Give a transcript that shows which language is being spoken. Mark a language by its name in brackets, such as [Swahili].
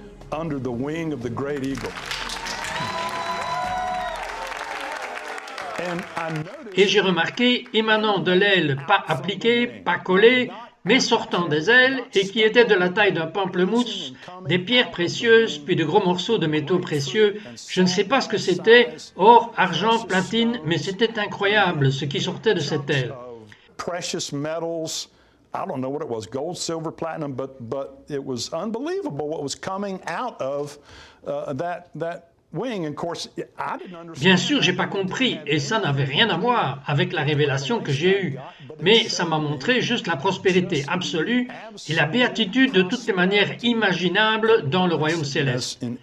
[English] Under the wing of the great eagle. [French] Et j'ai remarqué, émanant de l'aile, pas appliquée, pas collée, mais sortant des ailes, et qui était de la taille d'un pamplemousse, des pierres précieuses, puis de gros morceaux de métaux précieux. Je ne sais pas ce que c'était, or, argent, platine, mais c'était incroyable ce qui sortait de cette aile. [English] Precious metals. I don't know what it was, gold, silver, platinum, but it was unbelievable what was coming out of that wing. And of course, I didn't understand. [French] Bien sûr, j'ai pas compris, et ça n'avait rien à voir avec la révélation que j'ai eue. Mais ça m'a montré juste la prospérité absolue et la béatitude de toutes les manières imaginables dans le royaume céleste.